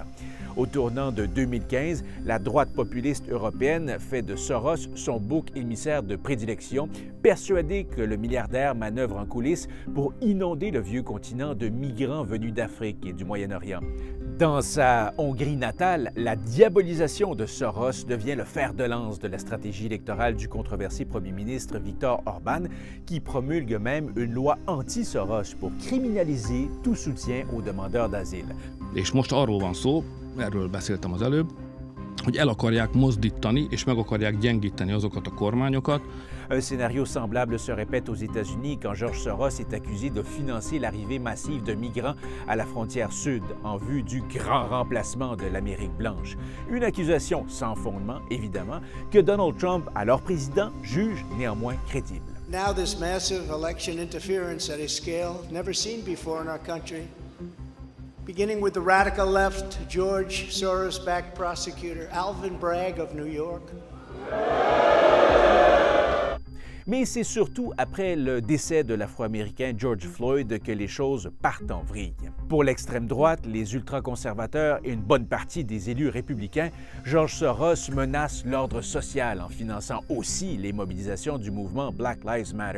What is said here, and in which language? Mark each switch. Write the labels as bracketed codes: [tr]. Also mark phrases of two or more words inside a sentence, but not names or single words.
[fr] Au tournant de 2015, la droite populiste européenne fait de Soros son bouc émissaire de prédilection, persuadé que le milliardaire manœuvre en coulisses pour inonder le vieux continent de migrants venus d'Afrique et du Moyen-Orient. Dans sa Hongrie natale, la diabolisation de Soros devient le fer de lance de la stratégie électorale du controversé premier ministre Viktor Orbán, qui promulgue même une loi anti-Soros pour criminaliser tout soutien aux demandeurs d'asile. [hu] És most arról van szó, erről beszéltem az előbb, hogy el akarják mozdítani és meg akarják gyengíteni azokat a kormányokat. [fr] Un scénario semblable se répète aux États-Unis quand George Soros est accusé de financer l'arrivée massive de migrants à la frontière sud en vue du grand remplacement de l'Amérique blanche. Une accusation sans fondement, évidemment, que Donald Trump, alors président, juge néanmoins crédible. [en] Now this massive election interference at a scale never seen before in our country, beginning with the radical left, George Soros-backed prosecutor Alvin Bragg of New York. [fr] Mais c'est surtout après le décès de l'Afro-Américain George Floyd que les choses partent en vrille. Pour l'extrême droite, les ultra-conservateurs et une bonne partie des élus républicains, George Soros menace l'ordre social en finançant aussi les mobilisations du mouvement Black Lives Matter.